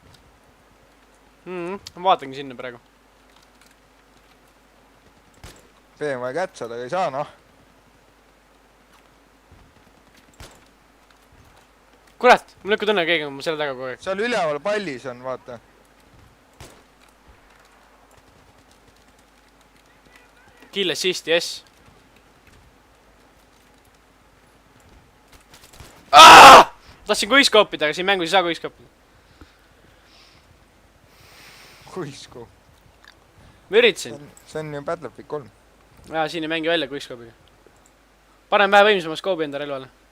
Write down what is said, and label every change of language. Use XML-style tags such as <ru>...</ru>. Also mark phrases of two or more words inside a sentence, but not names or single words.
<et>Ma vaatangi sinna praegu. B on vaja kätt saada, aga ei saa, noh. Kurat, mul lõkku tunne, keegi on mu selle taga kogu aeg. Seal üleval pallis on, vaata.</et> <en>Kill assist, yes.</en> <et>Tahtsin kuiskoopida, aga siin mängus ei saa kuiskoopida. Kuisku. Ma üritasin. See on ju Battlefield 3. Jaa, siin ei mängi välja kuiskoopiga. Panen vähe võimsama skoobi enda relvale.</et>